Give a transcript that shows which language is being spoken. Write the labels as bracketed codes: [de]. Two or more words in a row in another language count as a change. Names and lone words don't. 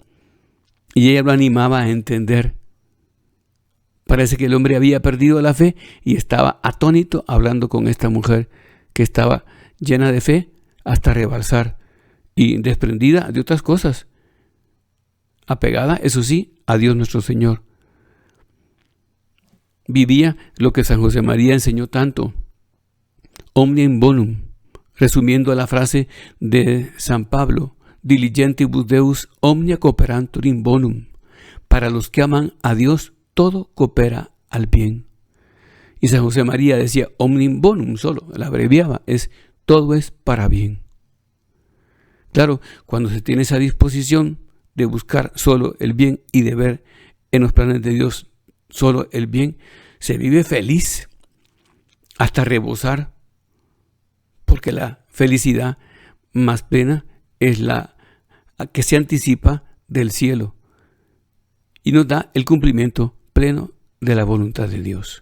[es] Y ella lo animaba a entender. Parece que el hombre había perdido la fe y estaba atónito hablando con esta mujer que estaba llena de fe hasta rebalsar y desprendida de otras cosas. Apegada, eso sí, a Dios nuestro Señor. Vivía lo que San José María enseñó tanto. [la] Omnia in bonum, [es] resumiendo la frase de San Pablo, [la] diligentibus Deus omnia cooperantur in bonum. [es] Para los que aman a Dios, todo coopera al bien. Y San José María decía [la] omnium bonum, [es] solo, la abreviaba, todo es para bien. Claro, cuando se tiene esa disposición de buscar solo el bien y de ver en los planes de Dios solo el bien, se vive feliz hasta rebosar, porque la felicidad más plena es la que se anticipa del cielo y nos da el cumplimiento pleno de la voluntad de Dios.